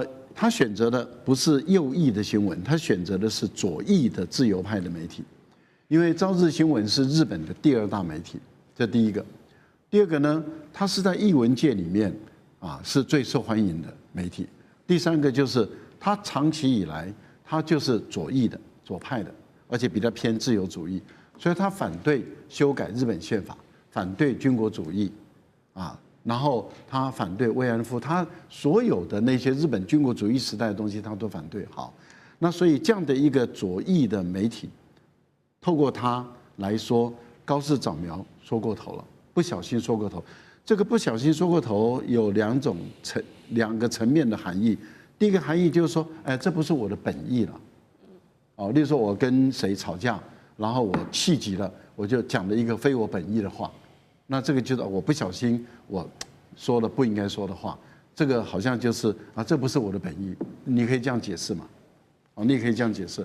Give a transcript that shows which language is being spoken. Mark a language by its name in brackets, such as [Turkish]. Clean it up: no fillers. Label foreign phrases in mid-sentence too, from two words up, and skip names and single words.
[Chinese] 他選擇的不是右翼的新聞，他選擇的是左翼的自由派的媒體。因為朝日新聞是日本的第2大媒體，這第一個。第二個呢，它是在藝文界裡面啊是最受歡迎的媒體。第三個就是它長期以來它就是左翼的、左派的，而且比較偏自由主義，所以它反對修改日本憲法，反對軍國主義啊，然後他反對慰安婦，他所有的那些日本軍國主義時代的東西他都反對。好，那所以這樣的一個左翼的媒體，透過他來說，高市早苗說過頭了，不小心說過頭。這個不小心說過頭有兩個層面的含義。第一個含義就是說，哎，這不是我的本意了。哦，例如說我跟誰吵架，然後我氣急了，我就講了一個非我本意的話，那這個就是我不小心我說了不應該說的話，這個好像就是啊，這不是我的本意。你可以這樣解釋嘛？哦，你也可以這樣解釋。